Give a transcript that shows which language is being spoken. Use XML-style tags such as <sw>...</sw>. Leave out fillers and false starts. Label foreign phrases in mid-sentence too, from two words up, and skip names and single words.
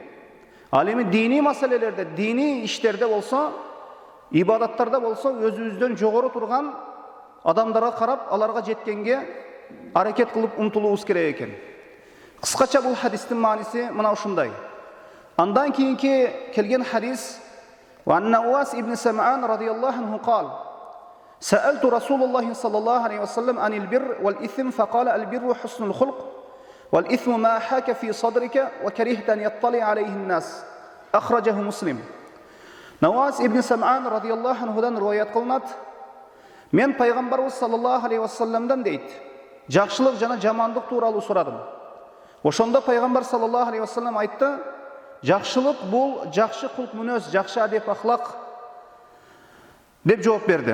<ky>Ал эми дини маселелерде, дини иштерде болсо, ибадаттарда болсо, өзүбүздөн жогору турган адамдарга карап, аларга жеткенге аракет кылып умтулуубуз керек экен. Кыскача бул хадистин мааниси мына ушундай. Андан кийинки келген хадис:</ky> <ar>"ونواس بن سمعان رضي الله عنه قال: سألت رسول الله صلى الله عليه وسلم عن البر والإثم فقال البر حسن الخلق والإثم ما حاك في صدرك وكرهت أن يطلع عليه الناس." أخرجه مسلم.</ar> <ky>Науас ибн Сам'ан радийаллаху анхудан риwayat кылынат. Мен пайгамбарыбыз саллаллаху алейхи вассаламдан дейт, жакшылык жана жамандык тууралуу сурадым. Ошондо пайгамбар</ky> <ar>صلى الله عليه وسلم</ar> <ky>айтты: жакшылык бул жакшы кулк мүнөз, жакшы адеп ахлак деп жооп берди.</ky>